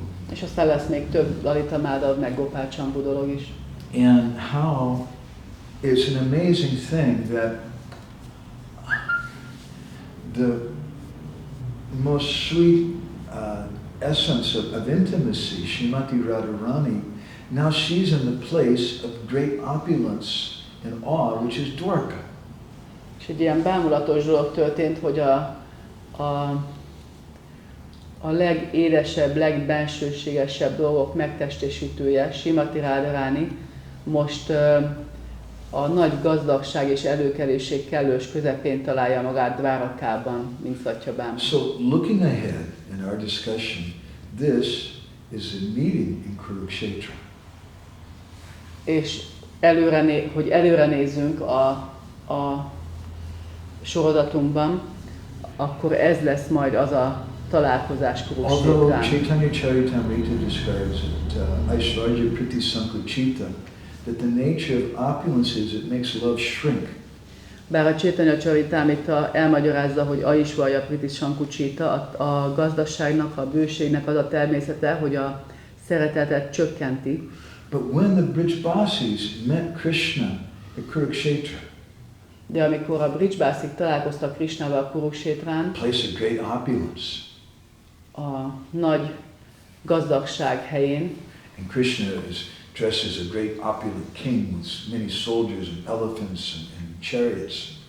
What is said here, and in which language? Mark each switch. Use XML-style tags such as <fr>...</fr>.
<hu>És aztán lesz még több Lalita Madhava, meg Gopal Campu dolog is.</hu> <en>And how it's an amazing thing that the most sweet essence of intimacy, Srimati Radharani, now she's in the place of great opulence and awe, which is Dwarka.</en> <hu>És egy ilyen bámulatos dolog történt, hogy a legédesebb, legbensőségesebb dolgok megtestesítője, Srimati Radharani, most a nagy gazdagság és előkelőség kellős közepén találja magát Dvárakában, mint Satyabáma.</hu> <en>So looking ahead in our discussion, this is a meeting in Kuruksetra.</en> <hu>És hogy előre nézzünk a sorozatunkban, akkor ez lesz majd az a találkozás Kuruksetrán.</hu> <en>Although Chaitanya Charitamrita describes it,</en> <sa>Aishvarya Priti Sankuchita,</sa> <en>that the nature of opulence is it makes love shrink.</en> <hu>Bár a Chaitanya Charitamrita elmagyarázza, hogy</hu> <sa>Aishvarya Priti Sankuchita,</sa> <hu>a gazdaságnak, a bőségnek az a természete, hogy a szeretetet csökkenti.</hu> <en>But when the Brijbasis met Krishna at Kuruksetra,</en> <hu>de amikor a Brijbásik találkoztak Krishnával Kuruksetrán,</hu> <en>place of great opulence,</en> <hu>a nagy gazdagság helyén,</hu> <en>and Krishna is dressed as a great opulent king with many soldiers and elephants and chariots.</en>